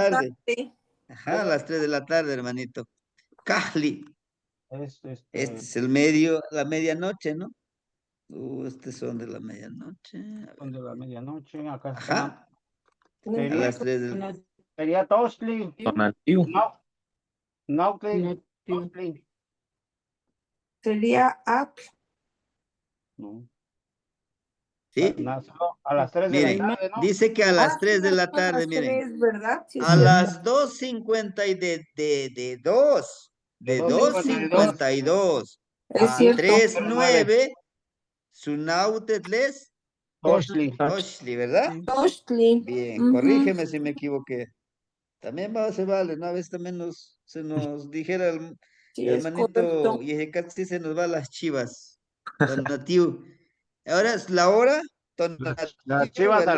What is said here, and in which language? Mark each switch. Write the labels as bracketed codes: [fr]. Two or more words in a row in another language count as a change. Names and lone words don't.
[es] tarde. tarde. Ajá, a las 3 de la tarde, hermanito. Kahli. Es Este es el medio, la medianoche, ¿no? Estos son de la medianoche. A ver. de la medianoche? Acá está. Ajá, a Sería, las 3 de sería Toshli. Tonatiuh. No, Nautli. Tonatiuh. Toshli. Sería Atl. No. ¿Sí? Nació a las 3 de la Miren, tarde, ¿no? dice que a las 3 de la A tarde, las miren. 3, ¿verdad? Sí, A sí. las 2:50 y de 2. De 2:52 Es a cierto. 3:09. Sunautetles Toshli. Toshli, ¿verdad? Tochtli. Bien, Ujú. corrígeme si me equivoqué. También se vale, ¿no? A veces también se nos dijera el Sí, es hermanito correcto. y casi se nos va las chivas. Donatiu. Ahora es la hora, Las Donatiu, chivas al